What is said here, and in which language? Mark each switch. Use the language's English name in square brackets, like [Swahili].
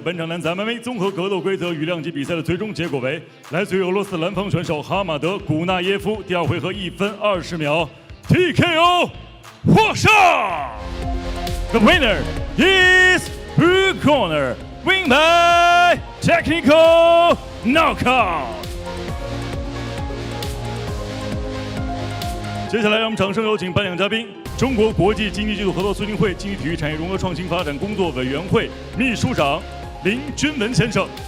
[Chinese] 本场男子 MMA 综合格斗规则与量级比赛的最终结果为：来自于俄罗斯蓝方选手哈马德·古纳耶夫第二回合1分20秒 TKO 获胜。 [English] The winner is blue corner, win by technical knockout. [Chinese] 接下来让我们掌声有请颁奖嘉宾。中国国际经济技术合作促进会经济体育产业融合创新发展工作委员会秘书长林军文先生。